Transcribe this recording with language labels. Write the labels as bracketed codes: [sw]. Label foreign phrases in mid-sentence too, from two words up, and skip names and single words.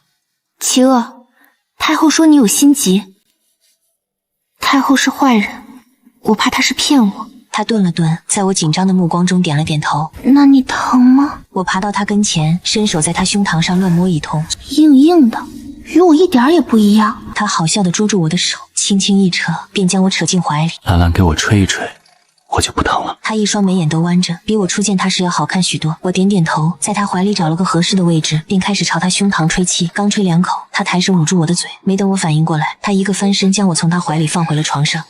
[zh] 齊惡，太后說你有心疾。太后是壞人，我怕她是騙我。他頓了頓，在我緊張的目光中點了點頭。那你疼嗎？我爬到他跟前，伸手在他胸膛上亂摸一通，硬硬的，與我一點也不一樣。他好笑地捉住我的手，輕輕一扯，便將我扯進懷裡。蘭蘭給我吹一吹，我就不疼了。他一雙眉眼都彎着，比我初見他時要好看許多。我點點頭，在他懷裡找了個合適的位置，便開始朝他胸膛吹氣。剛吹兩口，他抬手捂住我的嘴。沒等我反應過來，他一個翻身將我從他懷裡放回了床上。